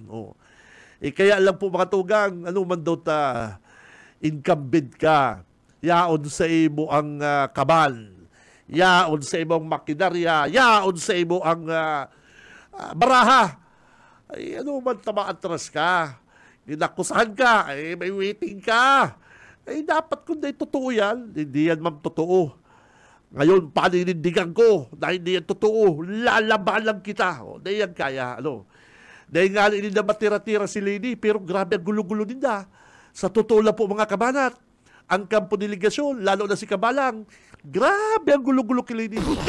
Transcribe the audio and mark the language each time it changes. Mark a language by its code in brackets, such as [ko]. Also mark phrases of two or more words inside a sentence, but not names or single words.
[bik] Kaya lang po mga tugang, man daw ta incumbent ka, yaon sa imo ang kaban, yaon sa imo ang makinarya, yaon sa imo ang baraha. Man tama-atras ka, dinakusahan ka, may waiting ka. [tl] Dapat kung di totoo yan, hindi yan ma'am totoo. Ngayon, paninindigan ko na hindi yan totoo. Lalabanan kita. Dahil yan kaya. Dahil nga hindi na matira-tira si Lady, pero grabe ang gulo-gulo nila. Sa totoo lang po mga kabanat, ang kampo ni Ligasyon, lalo na si Kabalang, grabe ang gulo-gulo kay Lady.